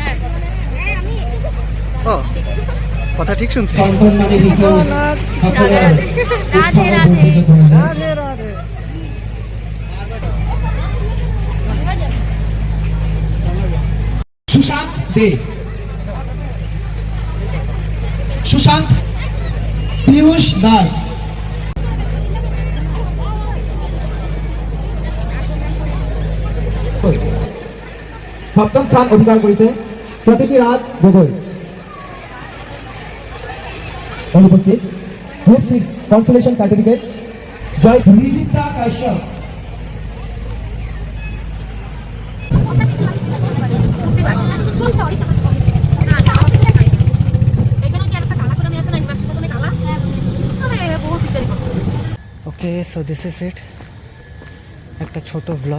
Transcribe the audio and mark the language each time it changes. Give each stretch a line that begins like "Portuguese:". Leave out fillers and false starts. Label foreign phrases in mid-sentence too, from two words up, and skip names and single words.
Bangla: ও কথা ঠিক শুনছি।
Assamese: সুশান্ত দে, সুশান্ত পীয়ূষ দাস, সপ্তম স্থান অধিকাৰ কৰিছে প্ৰতীতি ৰাজ গগৈ। অনুপস্থিত
English: group C consolation certificate
Assamese: জয় রিদিতা কাশ্যপ।
English: okay so this is it,
Bangla: একটা ছোট ব্লগ।